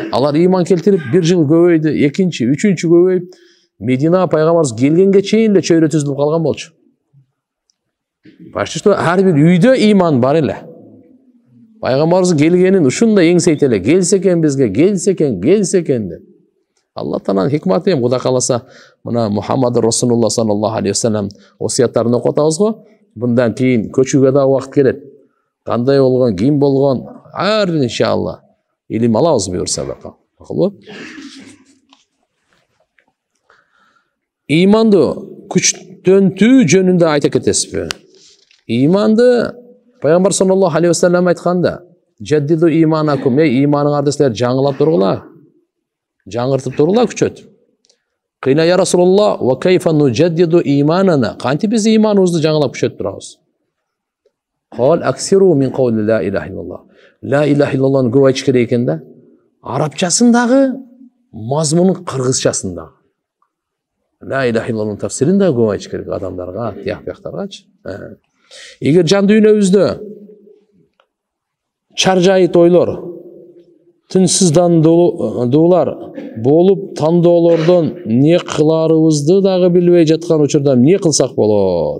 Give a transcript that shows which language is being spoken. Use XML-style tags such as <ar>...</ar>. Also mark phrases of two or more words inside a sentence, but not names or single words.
<ky>Алар иман келтирип 1 жыл көбөйдү, экинчи, үчүнчү көбөйүп, Мединага пайгамбарыбыз келгенге чейин эле чөйрө түзүлүп калган болчу.</ky> <ru>Почти что</ru> <ky>ар бир үйдө иман бар эле. Пайгамбарыбыз келгенин ушундай эңсейт эле. Келсе экен бизге, келсе экен деп. Алла Тааланын хикматы эми Кудай кааласа, мына Мухаммад Расулуллах</ky> <ar>صلى الله عليه وسلم</ar> <ky>осуяттарын окуп атабыз го.</ky> <uz>Bundan keyin</uz> <ky>көчүүгө да убакыт келет. Кандай болгон, ким болгон, ар иншалла илим алабыз буюрса бака. Макулбу? Иманды күчтөнтүү жөнүндө айта кетесизби? Иманды пайгамбар</ky> <ar>صلى الله عليه وسلم</ar> <ky>айтканда,</ky> <ar>"جددوا إيمانكم",</ar> <ky>иманыңарды силер жаңылап тургула. Жаңыртып тургула күчөт.</ky> <ar>قيل يا رسول الله، وكيف نجدد إيماننا.</ar> <ky>Кантип биз иманыбызды жаңылап күчөтүп турабыз?</ky> <ar>قال أكثروا من قول لا إله إلا الله. لا إله إلا الله</ar> <ky>көп айтыш керек экен да. Арабчасындагы, мазмунун кыргызчасындагы.</ky> <ar>لا إله إلا الله</ar> <ky>тафсирин да көп айтыш керек адамдарга, тияк-бияктаргачы. Эгер жан дүйнөбүздө чаржайыт ойлор, тынчсыздандуулар болуп, тандоолордон не кыларыбызды дагы билбей жаткан учурда эмне кылсак болот?</ky>